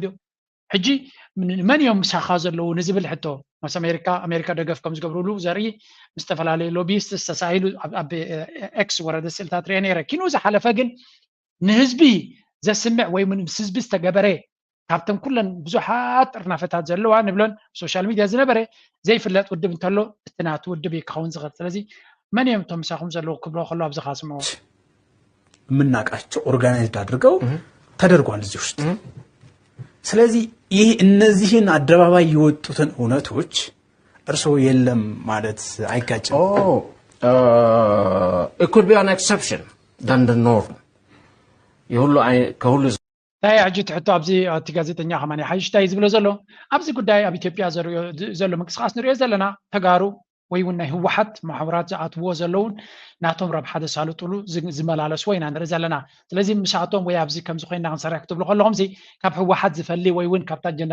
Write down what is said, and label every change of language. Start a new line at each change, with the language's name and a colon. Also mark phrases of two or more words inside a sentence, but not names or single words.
Tigrinya: ድዮ ሕጂ መን እዮም ምሳኻ ዘለዉ ንዝብል ሕቶ ምስ ኣሜሪካ ደገፍ ከም ዝገብርሉ ዘርኢ ምስ ዝተፈላለዩ ሎቢስት ዝተሳኢሉ ኣብ ኤክስ ወረደ ስእልታት ሪአ ነይረ ኪኑ ዝሓለፈ ግን ንህዝቢ ዘስምዕ ወይ ምስ ህዝቢ ዝተገበረ ካብተን ኩለን ብዙሓት ጥርናፈታት ዘለዋ ንብሎን ሶሻል ሚድያ ዝነበረ ዘይፍለጥ ውድብ እንተሎ እቲ ናቱ ውድብ ክኸውን ዝኽእል ስለዚ መን እዮም እቶም ምሳኹም ዘለዉ ክብሎ ከሎ ኣብዚ ካስምዑ
Amharic: የምናውቃቸው ኦርጋናይዝድ አድርገው ተደርጓል እዚህ ውስጥ ስለዚህ ይህ እነዚህን አደባባይ የወጡትን እውነቶች እርስዎ የለም ማለት አይጋጭም
English: it could be an exception than the norm ከሁሉ
Tigrinya: ታይ ሕጂ ትሕቶ ኣብዚ እቲ ጋዜጠኛ ከማኒ ሓይሽታይ ዝብሎ ዘሎ ኣብዚ ጉዳይ ኣብ ኢትዮጵያ ዘሎ ምንቅስቃስ ንሪኦ ዘለና ተጋሩ ወይ እውን ናይ ህወሓት ማሕበራት ዝኣትዎ ዘለውን ናቶም ረብሓ ዘሳልጥሉ ዝመላለስዎ ኢና ንርኢ ዘለና ስለዚ ምሳቶም ወይ ኣብዚ ከምዚ ኮይና ክንሰርሕ ክትብሉ ከለኹም ካብ ህወሓት ዝፈሊ ወይ እውን ካብታ ኣጀንዳ